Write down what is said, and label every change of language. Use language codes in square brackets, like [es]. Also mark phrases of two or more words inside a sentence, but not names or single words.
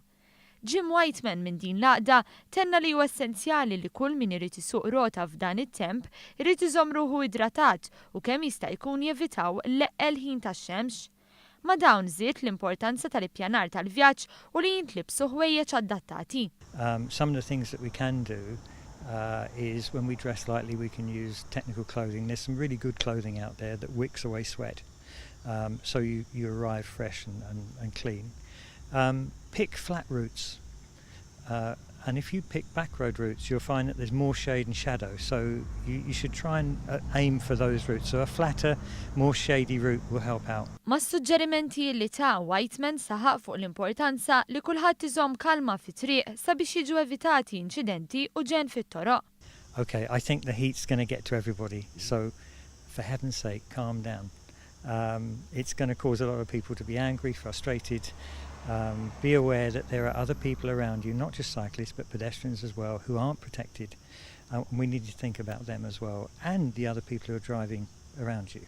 [mt] Jim Whiteman minn din l-għaqda tenna li huwa essenzjali li kull min irid isuq rota f'dan it-temp irid iżomm ruħu idratat u kemm jista' jkun jevitaw l-eqqel ħin tax-xemx. Ma dawn żied l-importanza tal-ippjanar tal-vjaġġ u li jintlibsu ħwejjeġ adattati. [en] Some of the things that we can do is when we dress lightly we can use technical clothing. There's some really good clothing out there that wicks away sweat, so you arrive fresh and clean. Pick flat routes, and if you pick back road routes you'll find that there's more shade and shadow, so you should try and aim for those routes, so a flatter, more shady route will help out. [mt] Ma' suġġerimenti li ta' Whiteman saħaq fuq l-importanza li kulħadd iżomm kalma fit-triq sabiex jiġu evitati inċidenti u ġenn fit-toroq. [en] Okay, I think the heat's going to get to everybody, so for heaven's sake, calm down. It's going to cause a lot of people to be angry, frustrated. Be aware that there are other people around you, not just cyclists but pedestrians as well, who aren't protected. We need to think about them as well, and the other people who are driving around you.